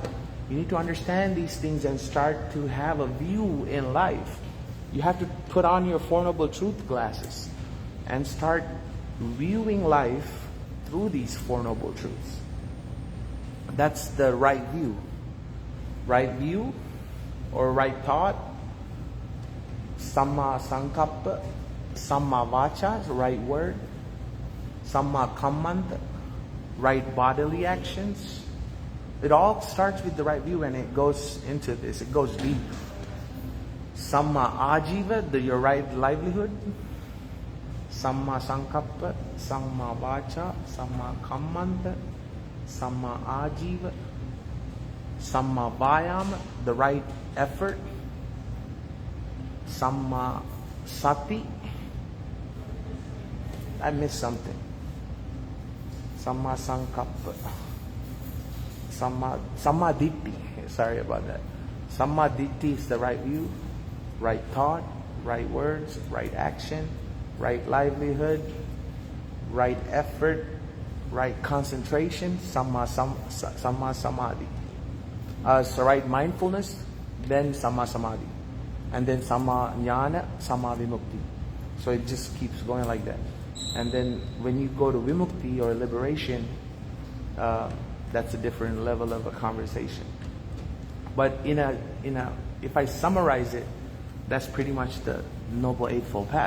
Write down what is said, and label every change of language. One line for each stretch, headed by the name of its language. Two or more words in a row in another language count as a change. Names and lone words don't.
English: You need to understand these things and start to have a view in life. You have to put on your Four Noble Truth glasses and start viewing life through these Four Noble Truths. That's the right view. Right view or right thought,
Pali: samma sankappa, samma vacha,
English: right word,
Pali: samma kammanta,
English: right bodily actions. It all starts with the right view, and it goes into this. It goes deep.
Pali: Samma ajiva,
English: your right livelihood.
Pali: Samma sankappa, samma vacha, samma kammanta, samma ajiva. Samma vayama,
English: the right effort.
Pali: Samma sati.
English: I missed something.
Pali: Samma sankappa. Samma ditti.
English: Sorry about that.
Pali: Samma ditti
English: is the right view, right thought, right words, right action, right livelihood, right effort, right concentration.
Pali: Samma samadhi.
English: So right mindfulness, then
Pali: samma samadhi,
English: and then
Pali: samma jnana, samma vimukti.
English: So it just keeps going like that. And then when you go to vimukti or liberation, that's a different level of a conversation. But if I summarize it, that's pretty much the Noble Eightfold Path.